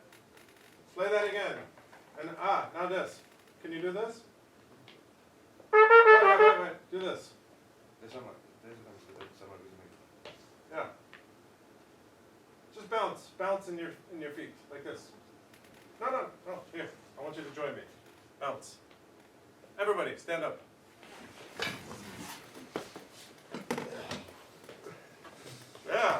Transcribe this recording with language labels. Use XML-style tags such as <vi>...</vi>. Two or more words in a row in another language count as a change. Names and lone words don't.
<en>Play that again. And now this. Can you do this? Wait. Do this.</en> <et>Tee seda, mis sa teed samal, kui sa mängid.</et> <en>Yeah. Just bounce in your feet like this. No. Here, I want you to join me. Bounce. Everybody, stand up. Yeah.</en>